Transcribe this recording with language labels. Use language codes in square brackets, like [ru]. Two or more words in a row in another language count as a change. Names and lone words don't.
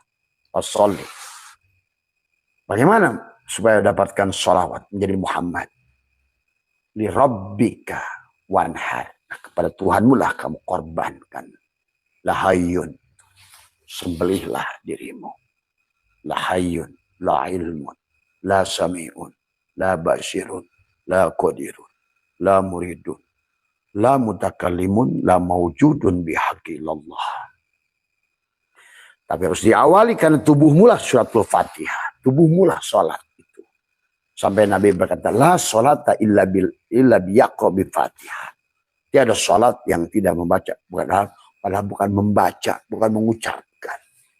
[ar] Fasolli. [id] Bagaimana supaya dapatkan sholawat menjadi Muhammad? [ar] لربك وانحر. [id] Nah, kepada Tuhanmu lah kamu korbankan. Lahayun. Sembelihlah dirimu. [ar] لا حي. لا علم. لا سميع. لا بصير. لا قدير. لا مريد. لا متكلم. لا موجود بحق الله. [id] Tapi harus diawali karena tubuhmu lah suratul Fatihah. Tubuhmu lah sholat itu. Sampai Nabi berkata, [ar] لا صلاة إلا بقراءة بالفاتحة. [id] Tiada sholat yang tidak membaca. Padahal bukan membaca, bukan mengucapkan.